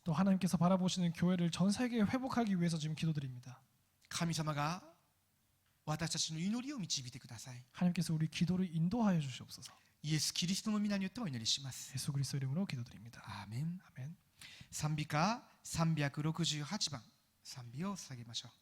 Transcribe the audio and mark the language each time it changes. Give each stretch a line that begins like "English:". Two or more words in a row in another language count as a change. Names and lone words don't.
Korean: 또 하나님께서 바라보시는 교회를 전 세계에 회복하기 위해서 지금 기도드립니다.
Japanese: 神様が私たちの祈りを導いてください。
Korean: 하나님께서 우리 기도를 인도하여 주시옵소서.
Japanese: イエス・キリストの皆によってお祈りします。
Korean: 예수 그리스도 이름으로 기도드립니다.
Japanese: アーメン。
Korean: 아멘.
Japanese: 賛美歌368番賛美を捧げましょう。